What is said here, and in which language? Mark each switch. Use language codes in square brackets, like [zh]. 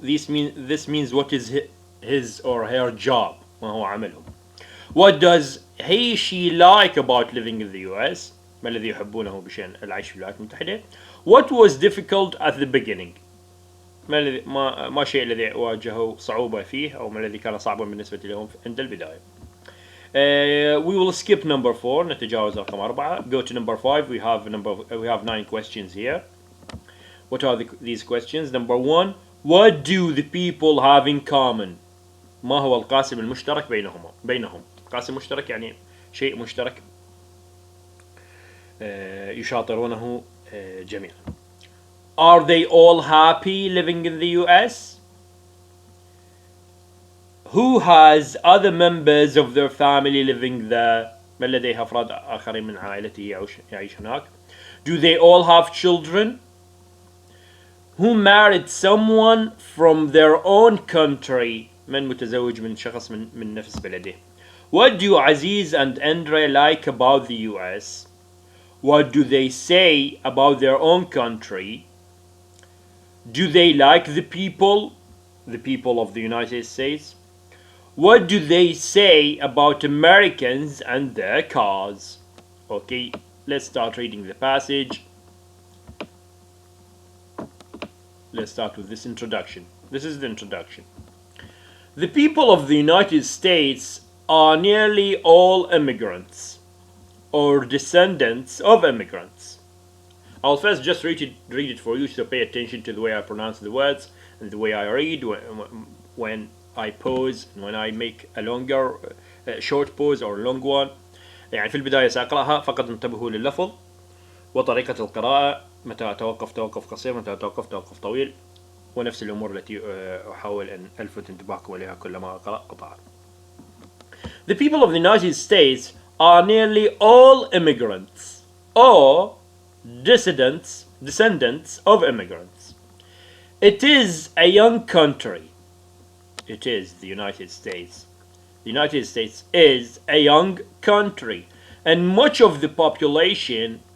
[en] This means what is his or her job. [ar] ما هو عملهم. [en] What does she like about living in the US? [ar] ما الذي يحبونه بشأن العيش في الولايات المتحدة? [en] What was difficult at the beginning? [ar] ما الشيء الذي واجهوا صعوبة فيه أو ما الذي كان صعبا بالنسبة لهم عند البداية. [en] We will skip number 4. [ar] نتجاوز رقم 4. [en] Go to number 5. We have 9 questions here. What are these questions? Number 1, what do the people have in common? [ar] ما هو القاسم المشترك بينهم. قاسم مشترك يعني شيء مشترك يشاطرونه جميعا. [en] Are they all happy living in the US? Who has other members of their family living there? [ar] من لديه أفراد آخرين من عائلته يعيش هناك? [en] Do they all have children? Who married someone from their own country? [ar] من متزوج من شخص من نفس بلده? [en] What do Aziz and Andre like about the US? What do they say about their own country? Do they like the people of the United States? What do they say about Americans and their cars? Okay, let's start reading the passage. Let's start with this introduction. This is the introduction. The people of the United States are nearly all immigrants or descendants of immigrants. I'll first just read it for you, so pay attention to the way I pronounce the words and the way I read when I pause and when I make a longer short pause or long one. [ar] يعني في البداية سأقرأها فقط انتبهوا لللفظ وطريقة القراءة، متى أتوقف توقف قصير، متى أتوقف توقف طويل، ونفس الأمور التي أحاول أن ألفت انتباهكم إليها كلما أقرأ قطعة. [en] The people of the United States are nearly all immigrants or descendants of immigrants. It is a young country. It is the United States. The United States is a young country, and much of the population